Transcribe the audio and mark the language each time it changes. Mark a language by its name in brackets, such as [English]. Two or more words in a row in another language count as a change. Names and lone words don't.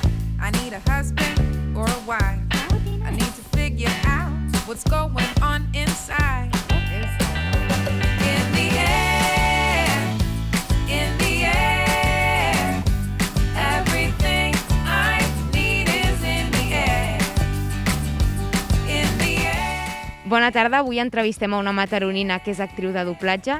[English] I need a husband or a wife. I need to figure out what's going on inside. In the air, in the air. Everything I need is in the air. In the air. [Catalan] Bona tarda, avui entrevistem a una mataronina que és actriu de doblatge.